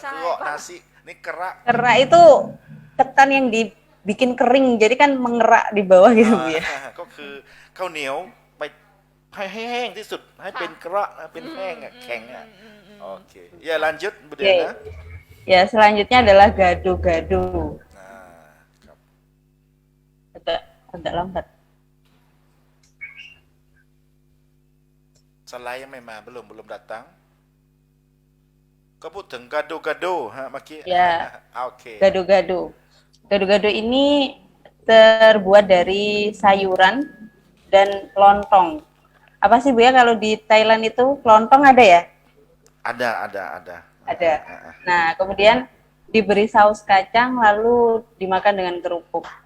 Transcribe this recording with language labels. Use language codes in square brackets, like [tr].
[th] ใช่ เกระนาซินี่กระ [id] Kerak itu ketan yang dibikin kering, jadi kan mengerak di bawah gitu, Bu ya. [th] ก็คือข้าวเหนียวไปให้แห้งที่สุดให้เป็นกระเป็นแห้งแข็งโอเคอย่า [id] lanjut Bu Dena Ya, selanjutnya adalah gado-gado. [th] ครับ [id] Agak lambat. [th] สไลด์ยังไม่มา [id] belum datang [th] ก็พูดถึงกาโดกาโดฮะเมื่อกี้ [id] Ya. [th] โอเค [id] Gado-gado. Gado-gado ini terbuat dari sayuran dan lontong. Apa sih Bu ya kalau di Thailand itu lontong ada ya? ada Ada. Nah, kemudian diberi saus kacang lalu dimakan dengan kerupuk.